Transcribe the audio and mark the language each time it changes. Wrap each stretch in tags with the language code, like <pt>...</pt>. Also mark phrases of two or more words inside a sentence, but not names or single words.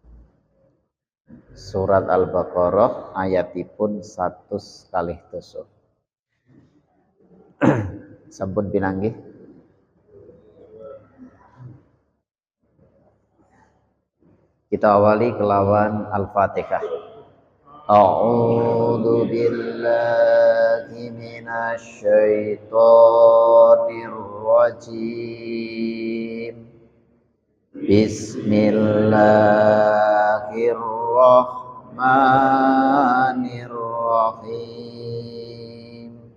<jv>Surat Al-Baqarah ayatipun 100 kalih doso. Sampun pinanggih? Kita awali kelawan Al-Fatihah.</jv> <ar>أعوذ بالله من الشيطان الرجيم. Bismillahirrahmanirrahim.</ar>